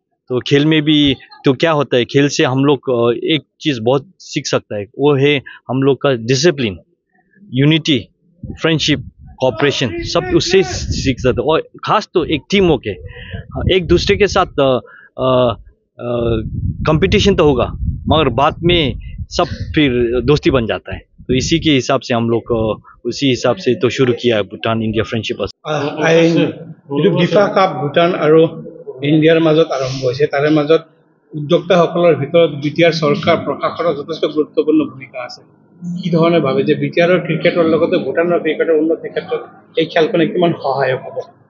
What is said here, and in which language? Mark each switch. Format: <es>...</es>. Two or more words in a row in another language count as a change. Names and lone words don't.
<hi>तो खेल में भी तो क्या होता है, खेल से हम लोग एक चीज़ बहुत सीख सकता है, वो है हम लोग का</hi> <en>discipline, unity, friendship, cooperation,</en> <hi>सब उससे सीख सकते हैं। और ख़ास तो एक टीम होके एक दूसरे के साथ कंपटीशन तो होगा मगर बाद में सब फिर दोस्ती बन जाता है। तो इसी के हिसाब से हम लोग उसी हिसाब से तो शुरू किया है भूटान इंडिया फ्रेंडशिप।</hi> <as>ফিফা কাপ ভূটান আৰু ইণ্ডিয়াৰ মাজত আৰম্ভ হৈছে, তাৰে মাজত উদ্যোক্তাসকলৰ ভিতৰত বিটিআৰ চৰকাৰ প্ৰশাসনৰ যথেষ্ট গুৰুত্বপূৰ্ণ ভূমিকা আছে। কি ধৰণে ভাবে যে বিটিআৰৰ ক্ৰিকেটৰ লগতে ভূটানৰ ক্ৰিকেটৰ উন্নতিৰ ক্ষেত্ৰত এই খেলখনে কিমান সহায়ক হ'ব?</as>